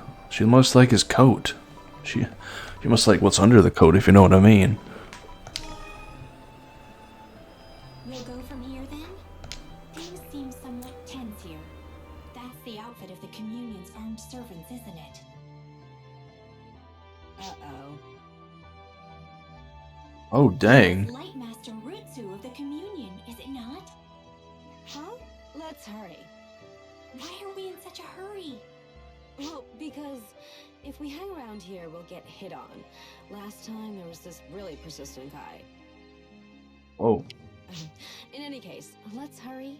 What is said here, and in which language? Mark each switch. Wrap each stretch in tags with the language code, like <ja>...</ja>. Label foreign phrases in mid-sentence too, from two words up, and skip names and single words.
<en>She must like his coat. She must like what's under the coat, if you know what I mean. We'll go from here then? Things seem somewhat tense here. That's the outfit of the Communion's armed servants, isn't it? Uh-oh. Oh, dang. Lightmaster Rutsu of the Communion, is it not? Huh? Let's hurry. Why are we in such a hurry? Well, because if we hang around here, we'll get hit on. Last time, there was this really persistent guy. Oh, In any case, let's hurry.</en>